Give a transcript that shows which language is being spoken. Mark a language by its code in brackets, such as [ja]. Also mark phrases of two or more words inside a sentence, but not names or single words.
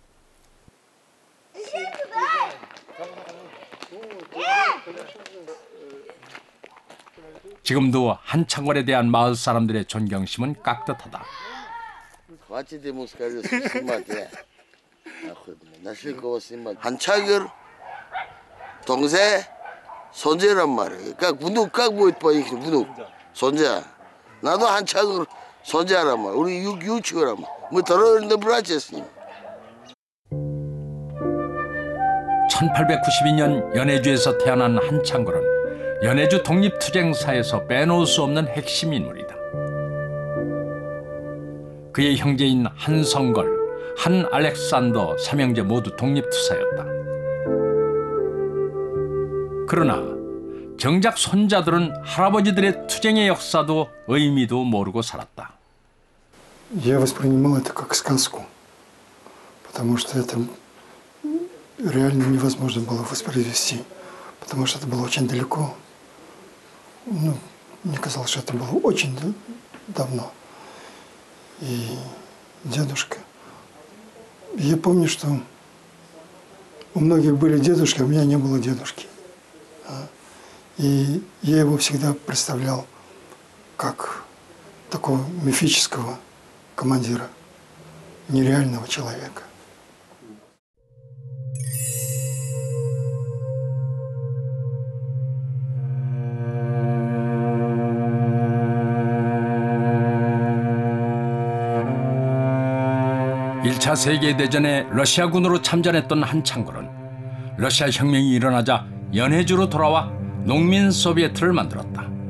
[ko] 지금도 한창걸에 대한 마을 사람들의 존경심은 깍듯하다. 한창걸 동생 손자란 말이야. [ru] как будет по-ихнему внук? [ko] 손자. 나도 한창걸 손자란 말이야. 우리 유치거란 말이야. [ru] мы трое братья с ним. [ko] 1892년 연해주에서 태어난 한창걸은 연해주 독립투쟁사에서 빼놓을 수 없는 핵심 인물이다. 그의 형제인 한성걸, 한 알렉산더 삼형제 모두 독립투사였다. 그러나 정작 손자들은 할아버지들의 투쟁의 역사도 의미도 모르고 살았다. [ru] Я воспринимал это как сказку, потому что это реально невозможно было воспроизвести, потому что это было очень далеко. Ну, мне казалось, что это было очень давно. И дедушка. Я помню, что у многих были дедушки, а у меня не было дедушки. И я его всегда представлял как такого мифического командира, нереального человека. [ko] (1차 세계대전에 러시아군으로 참전했던 한창걸은 러시아 혁명이 일어나자 연해주로 돌아와 농민 소비에트를 만들었다.